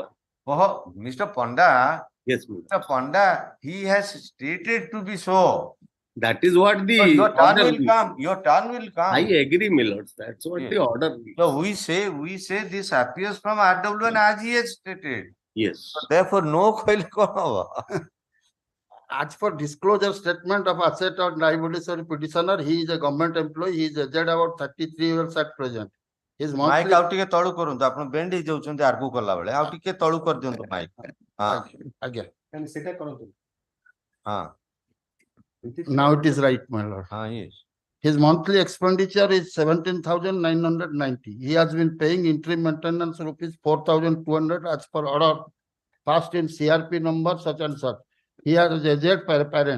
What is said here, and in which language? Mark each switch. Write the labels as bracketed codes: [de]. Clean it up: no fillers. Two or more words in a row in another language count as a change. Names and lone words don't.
[en] Oh, Mr. Ponda. Yes, Mr. Ponda, he has stated to be so. That is what the But your turn order will reads. come, your turn will come. I agree, my lords. That's what Yes. the order reads. So we say this appears from RW as he has stated. Yes. So therefore, no [or] କହିଲେ କଣ ହବ? [en] As for disclosure statement of asset or liabilities of petitioner, he is a government employee. He is aged about 33 years at present. His [or] ମାଇକ୍ [en] monthly. [or] ଆଉ ଟିକେ ତଳୁ କରନ୍ତୁ, ଆପଣ ବେଣ୍ଡ ହେଇଯାଉଛନ୍ତି ଆର୍ଗୁ କଲା ବେଳେ, ଆଉ ଟିକେ ତଳୁ କରିଦିଅନ୍ତୁ ମାଇକ୍। ହଁ [en] Again. [or] ସେଟା କରନ୍ତୁ। ହଁ [en] Now it is right, my lord. ହଁ yes. His monthly expenditure is 17,990. He has been paying interim maintenance rupees 4,200 as per order passed in CRP number such and such. He has a aged parent.